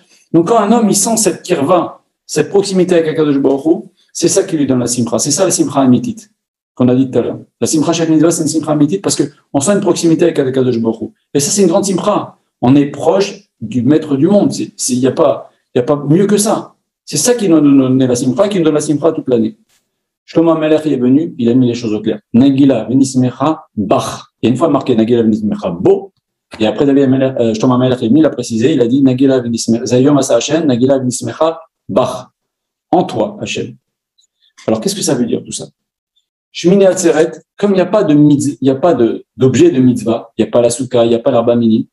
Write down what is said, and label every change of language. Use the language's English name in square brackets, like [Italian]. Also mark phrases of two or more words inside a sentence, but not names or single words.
[French] Donc quand un homme, il sent cette kirva, cette proximité avec [Hebrew] הקדוש ברוך הוא, [French] c'est ça qui lui donne la simcha, c'est ça la [Hebrew] שמחה אמיתית, [French] qu'on a dit tout à l'heure. La simcha chaque mitzvah, c'est une [Hebrew] שמחה אמיתית [French] parce qu'on sent une proximité avec [Hebrew] הקדוש ברוך הוא. [French] Et ça, c'est une grande simcha. On est proche du maître du monde. Il n'y a pas mieux que ça. C'est ça qui nous donne la simcha, qui nous donne la simcha toute l'année. Shlomo HaMelech est venu, il a mis les choses au clair. [Hebrew] נגילה ונשמחה בך. [French] Il y a une fois marqué [Hebrew] נגילה ונשמחה בו. [French] Et après, Shlomo HaMelech est venu, il a précisé, il a dit [Hebrew] נגילה ונשמחה זה היום עשה השם נגילה ונשמחה בך. [French] En toi, Hashem. Alors, qu'est-ce que ça veut dire tout ça? Shmini Atzeret, comme il n'y a pas d'objet de mitzvah, il n'y a pas la souka, il n'y a pas l' [Hebrew] ארבע מינים.